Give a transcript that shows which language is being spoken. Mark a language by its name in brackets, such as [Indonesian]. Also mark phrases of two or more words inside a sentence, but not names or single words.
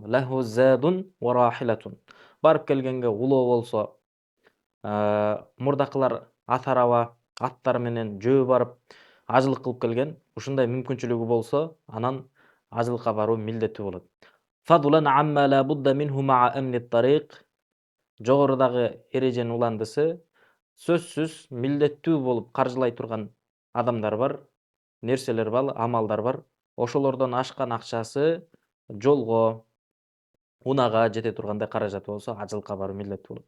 [Arabic] له زاد وراحلة. [Kyrgyz] Барып келгенге улоо болсо, мурдакылар ат араба, аттар менен жөө барып ажылык кылып келген, ушундай мүмкүнчүлүгү болсо, анан ажылыкка баруу милдеттүү болот. [Arabic] فضلا عما لا بد منه مع أمن الطريق. [Kyrgyz] Жогорудагы эреженин уландысы сөзсүз милдеттүү болуп каржылай турган адамдар бар, нерселер бар, амалдар бар. Ошолордон ашкан акчасы жолго, унага жете тургандай каражаты болсо, ажылыкка баруу милдеттүү болот.